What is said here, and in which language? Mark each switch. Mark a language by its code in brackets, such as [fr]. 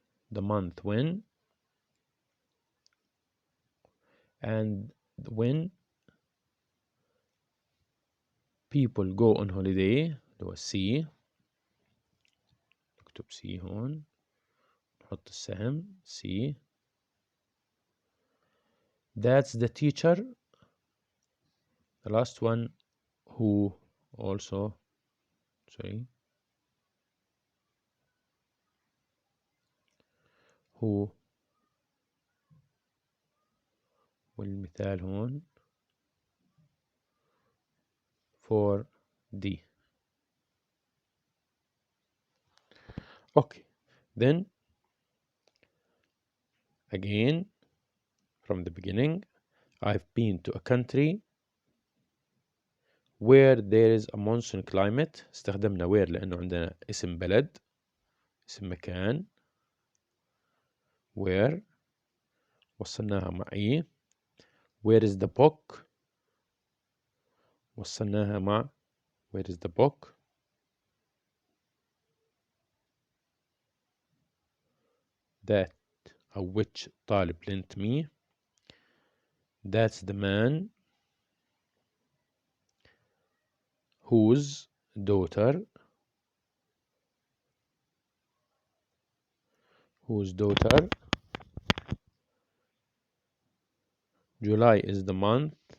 [en] the month when. and when people go on holiday [ar] اللي هو [en] C. [ar] نكتب C هون نحط السهم C. [en] That's the teacher. the last one who also who. [ar] والمثال هون for D. [en] Okay, then again from the beginning. I've been to a country where there is a monsoon climate. [ar] استخدمنا where لأنه عندنا اسم بلد، اسم مكان. where وصلناها مع إيه. [en] where is the book وصلناها مع where is the book. that أو which طالب lent me. that's the man whose daughter July is the month.